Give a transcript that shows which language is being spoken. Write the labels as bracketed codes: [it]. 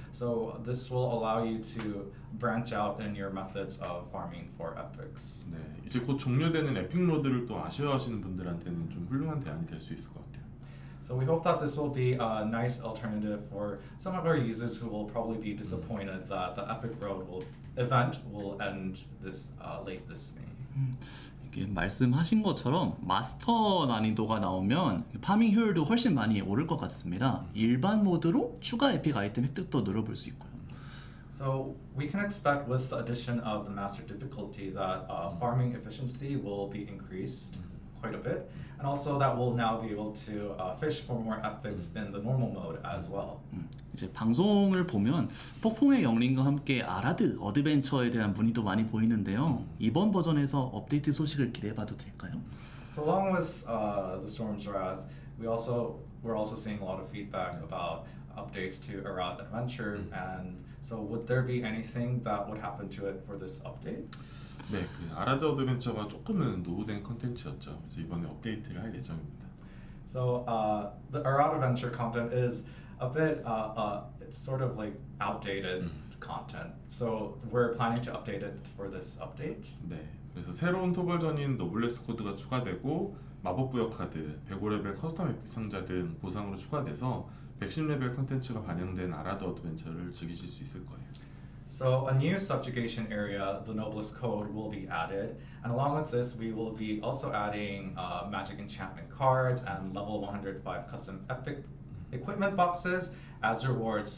[en] So this will allow you to branch out in your methods of farming for epics. [ko] 네, 이제 곧 종료되는 에픽 로드를 또 아쉬워하시는 분들한테는 좀 훌륭한 대안이 될 수 있을 것 같아요. [en] So we hope that this will be a nice alternative for some of our users who will probably be disappointed that the Epic Road event will end late this May. [ko] 이게 말씀하신 것처럼 마스터 난이도가 나오면 파밍 효율도 훨씬 많이 오를 것 같습니다. 일반 모드로 추가 에픽 아이템 획득도 늘어볼 수 있고요. [en] So we can expect with the addition of the master difficulty that farming efficiency will be increased quite a bit, and also that we'll now be able to fish for more epics in the normal mode as well. [ko] 이제 방송을 보면 폭풍의 영린과 함께 아라드 어드벤처에 대한 문의도 많이 보이는데요. 이번 버전에서 업데이트 소식을 기대해봐도 될까요? [en] So along with the Storm's Wrath, we're also seeing a lot of feedback about updates to Arad Adventure, and so would there be anything that would happen to it for this update? [ko] 네, 그 아라드 어드벤처가 조금은 노후된 컨텐츠였죠. 그래서 이번에 업데이트를 할 예정입니다. [en] So the Arad Adventure content is a bit, it's sort of like outdated content. So we're planning to update it for this update. [ko] 네, 그래서 새로운 토벌전인 노블레스 코드가 추가되고 마법 부여 카드, 105레벨 커스텀 에픽 상자 등 보상으로 추가돼서 110레벨 컨텐츠가 반영된 아라드 어드벤처를 즐기실 수 있을 거예요. [en] So a new subjugation area, the Noblest Code, will be added, and along with this, we will be also adding magic enchantment cards and level 105 custom epic equipment boxes as rewards.